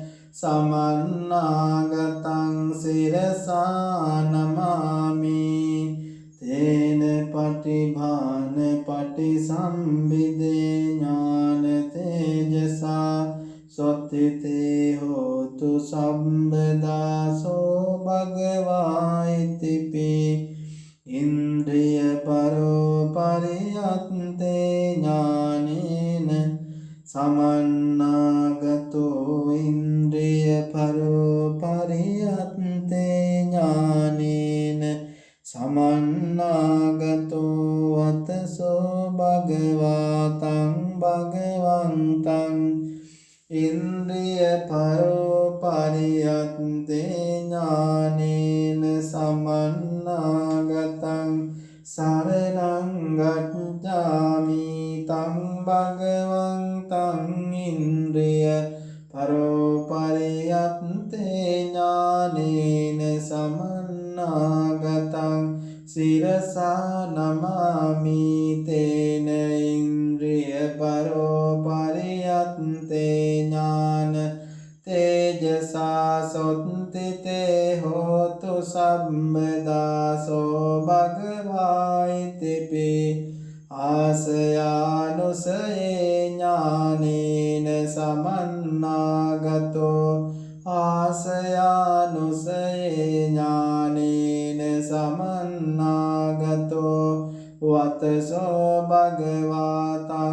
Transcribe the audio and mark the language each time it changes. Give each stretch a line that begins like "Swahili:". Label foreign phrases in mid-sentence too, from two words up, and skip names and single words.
Pali: සමන්නාගතං සිරසා නමාමි තේන පටිභාන පටිසම්භිදේ ඥාන තේජසා සොත්තිතේ හෝතු සම්බදා සෝ භගවා ඉතිපි ඉන්ද්‍රිය පරෝ පරියත්තේ ඥානේන සමන්නාගතෝ ඉන්ද්‍රිය පරෝ පරියත්තේ ඥානේන සමන්නාගතෝ වතසෝ භගවා තං භගවන්තං ඉන්ද්‍රිය පරෝ පරියත්තේ ඥානේන සමන්නාගතං සරණං ගච්ඡාමි තං භගවන්තං ඉන්ද්‍රිය පරෝ පරියත්තේ ඥානේන සමන්නාගතං සිරසා නමාමි තේන ඉන්ද්‍රිය පරෝ පරියත්තේ ඥාන තේජසා සොත්තිතේ හෝතු සම්බදා සෝ භගවා ඉතිපි ආසයානුසයේ ඥානේන සමන්නාගතෝ ආසයානුසයේ ඥානේන සමන්නාගතෝ වතසෝ භගවා තං